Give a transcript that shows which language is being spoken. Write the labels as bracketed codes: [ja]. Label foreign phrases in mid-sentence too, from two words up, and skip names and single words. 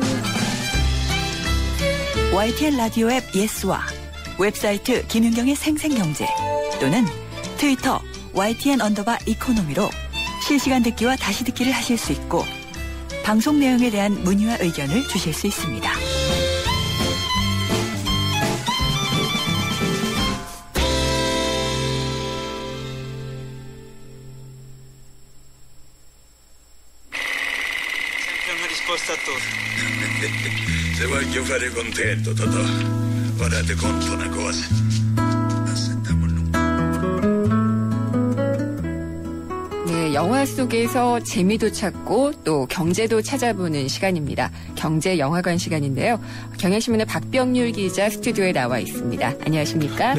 [ko] YTN 라디오 앱 예스와 웹사이트 김윤경의 생생경제 또는 트위터 YTN_이코노미로 실시간 듣기와 다시 듣기를 하실 수 있고 방송 내용에 대한 문의와 의견을 주실 수 있습니다. [it] Se voglio fare contento, Totò. Guardate conto una cosa. [ko] 네, 영화 속에서 재미도 찾고 또 경제도 찾아보는 시간입니다. 경제 영화관 시간인데요. 경향신문의 박병률 기자 스튜디오에 나와 있습니다. 안녕하십니까?